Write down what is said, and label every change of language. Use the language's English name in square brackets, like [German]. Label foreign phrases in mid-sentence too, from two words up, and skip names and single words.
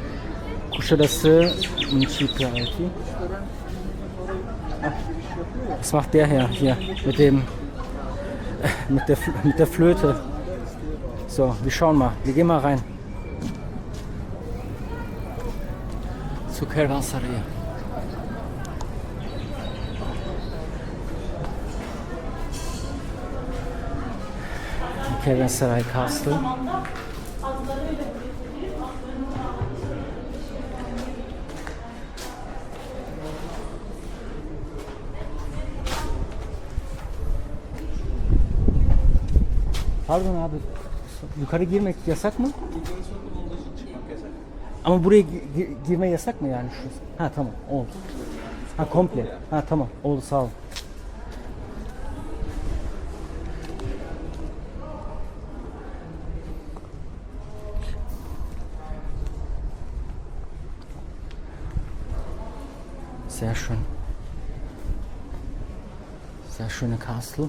[German] Kuşadası Municipality. Was macht der hier mit dem mit der Flöte? So, wir schauen mal. Wir gehen mal rein. Zur Caravanserai. Caravanserai Castle. [Turkish] Pardon abi, yukarı girmek yasak mı? Ama buraya girme yasak mı yani şu? Ha tamam, oldu. Ha komple. Ha tamam, oldu sağ ol. [German] Sehr schön. Sehr schöne Castle.